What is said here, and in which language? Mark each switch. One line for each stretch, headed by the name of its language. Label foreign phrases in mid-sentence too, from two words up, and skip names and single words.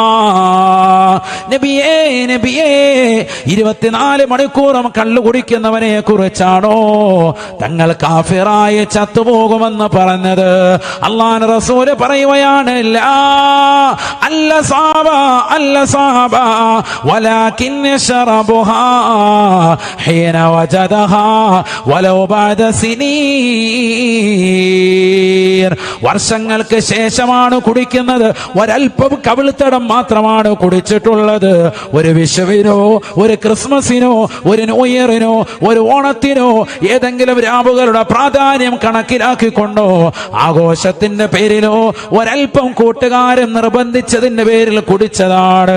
Malayalam: നബിയേ 24 മണിക്കൂറും കള്ളു കുടിക്കുന്നവനെ കുറിച്ചാണോ തങ്ങൾ കാഫിറായി ചത്തുപോകുമെന്ന് പറഞ്ഞത്? അല്ലാഹുവിന്റെ റസൂല് പറയുകയാണ്, ലാ അല്ല സഹാബ
Arabic: ولكن شربها حين وجدها ولو بعد سنين.
Malayalam: വർഷങ്ങൾക്ക് ശേഷമാണ് കുടിക്കുന്നത്. ഒരൽപ്പം കവിൾത്തടം മാത്രമാണ് കുടിച്ചിട്ടുള്ളത്. ഒരു വിഷുവിനോ ഒരു ക്രിസ്മസിനോ ഒരു ന്യൂ ഇയറിനോ ഒരു ഓണത്തിനോ ഏതെങ്കിലും രാവുകളുടെ പ്രാധാന്യം കണക്കിലാക്കിക്കൊണ്ടോ ആഘോഷത്തിന്റെ പേരിലോ ഒരൽപ്പം കൂട്ടുകാരൻ നിർബന്ധിച്ചതിന്റെ പേരിൽ കുടിച്ചതാണ്.